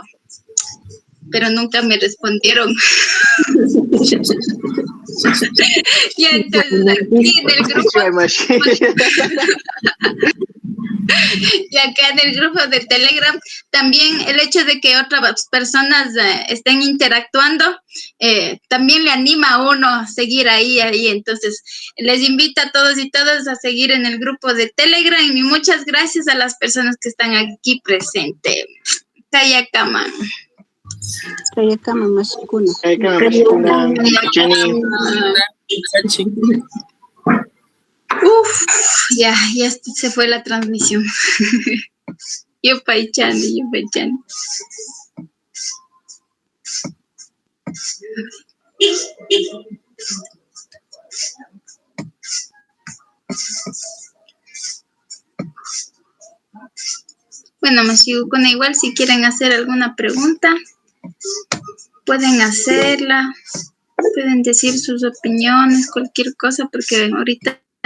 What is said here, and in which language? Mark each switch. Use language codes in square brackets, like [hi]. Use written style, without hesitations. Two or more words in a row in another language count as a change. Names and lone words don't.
[es] Pero nunca me respondieron. Y entonces aquí en el grupo y acá en el grupo de Telegram también el hecho de que otras personas estén interactuando también le anima a uno a seguir ahí, entonces les invito a todos y todas a seguir en el grupo de Telegram y muchas gracias a las personas que están aquí presentes. [qu] Kayakama. Kayakama Mashikuna. [es] Uf, ya se fue la transmisión. [qu] Yupaychani. [es] Bueno, Mashigukuna, igual si quieren hacer alguna pregunta, pueden hacerla, pueden decir sus opiniones, cualquier cosa, porque ahorita